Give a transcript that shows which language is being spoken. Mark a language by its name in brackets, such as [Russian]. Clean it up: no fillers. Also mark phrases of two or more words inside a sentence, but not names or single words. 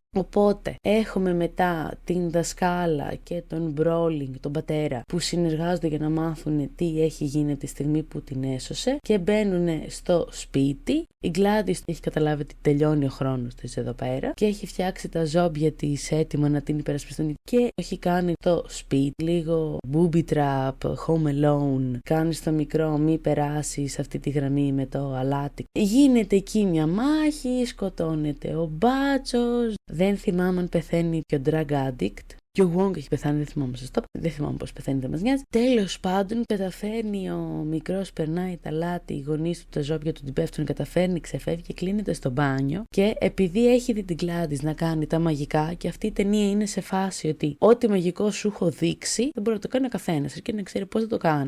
[Greek] Οπότε έχουμε μετά την δασκάλα και τον Μπρόλινγκ, τον πατέρα, που συνεργάζονται για να μάθουν τι έχει γίνει τη στιγμή που την έσωσε και μπαίνουν στο σπίτι. Η Gladys έχει καταλάβει ότι τελειώνει ο χρόνος της εδώ πέρα και έχει φτιάξει τα ζόμπια της έτοιμα να την υπερασπιστούν και έχει κάνει το σπίτι λίγο [English] booby trap, [Greek] home alone, κάνει στο μικρό μη περάσει σε αυτή τη γραμμή με το αλάτι. Γίνεται εκεί μια μάχη, σκοτώνεται ο μπάτσος, δεν θυμάμαι αν πεθαίνει και ο [English] drug addict. [Greek] Και ο Wong έχει πεθάνει, δεν θυμάμαι σωστά. Δεν θυμάμαι πώς πεθαίνει, δεν μας νοιάζει. Τέλος πάντων, καταφέρνει ο μικρός, περνάει τα λάτι, οι γονείς του, τα ζώπια του την πέφτουν, καταφέρνει, ξεφεύγει και κλείνεται στο μπάνιο. Και επειδή έχει δει την Gladys να κάνει τα μαγικά, και αυτή η ταινία είναι σε φάση ότι ό,τι μαγικό σου έχω δείξει, δεν μπορεί να το κάνει ο καθένας και να ξέρει πώς θα το κάνει.